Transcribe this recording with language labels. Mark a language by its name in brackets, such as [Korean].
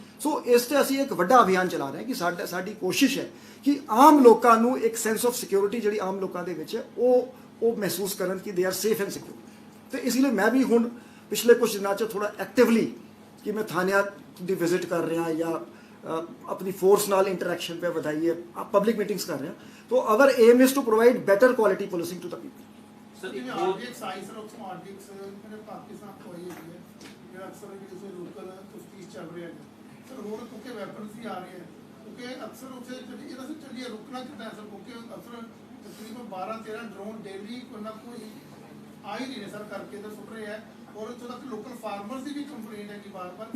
[Punjabi] ਸੋ ਇਸ ਤੇ ਅਸੀਂ ਇੱਕ ਵੱਡਾ ਅਭਿਆਨ ਚਲਾ ਰਹੇ ਹਾਂ ਕਿ ਸਾਡੀ ਕੋਸ਼ਿਸ਼ ਹੈ ਕਿ ਆਮ ਲੋਕਾਂ ਨੂੰ ਇੱਕ ਸੈਂਸ ਆਫ ਸਿਕਿਉਰਿਟੀ ਜਿਹੜੀ ਆਮ ਲੋਕਾਂ ਦੇ ਵਿੱਚ ਹੈ ਉਹ ਮਹਿਸੂਸ ਕਰਨ ਕਿ they are safe and secure. ਤੇ ਇਸ ਲਈ ਮੈਂ ਵੀ ਹੁਣ ਪਿਛਲੇ ਕੁਝ ਦਿਨਾਂ 'ਚ ਥੋੜਾ ਐਕਟਿਵਲੀ ਕਿ ਮੈਂ ਥਾਣਿਆਂ ਦੀ ਵਿਜ਼ਿਟ ਕਰ ਰਿਹਾ ਜਾਂ ਆਪਣੀ ਫੋਰਸ ਨਾਲ ਇੰਟਰੈਕਸ਼ਨ पे ਵਧਾਈ ਹੈ, ਪਬਲਿਕ ਮੀਟਿੰਗਸ ਕਰ ਰਿਹਾ। [English] तो our aim is to provide better quality policing to the people. [Punjabi] Sir जिਵੇਂ RDX I sir ਉੱਥੋਂ आरडीएक्स ਮੇਰੇ ਪਾਕਿਸਤਾਨ ਤੋਂ ਆਈ ਹੈ ਜਿਹੜਾ ਅਕਸਰ ਕਿਸੇ ਲੋਕਲ ਤਫਤੀਸ਼ ਚੱਲ ਰਿਹਾ ਹੈ ਸਰ, ਹੋਰ ਕਿਉਂਕਿ ਵੈਪਨਸ ਵੀ ਆ ਰਹੇ ਹਨ, ਕਿਉਂਕਿ ਅਕਸਰ ਉੱਥੇ ਇਹਦਾ ਸਰ ਚੱਲੀਏ ਰੁਕਣਾ ਕਿੱਦਾਂ ਹੈ ਸਰ, ਕਿਉਂਕਿ ਅਕਸਰ ਤਕਰੀਬਨ 12-13 ਡਰੋਨ ਡੇਲੀ ਕੋਈ ਨਾ ਕੋਈ ਆ ਹੀ ਨਹੀਂ ਰਹੇ ਸਰ, ਕਰਕੇ ਤਾਂ ਸੁੱਟ ਰਹੇ ਹੈ ਔਰ ਇੱਥੋਂ ਤੱਕ ਲੋਕਲ ਫਾਰਮਰਸ ਦੀ ਵੀ ਕੰਪਲੇਂਟ ਹੈ ਕਿ ਬਾਰ-ਬਾਰ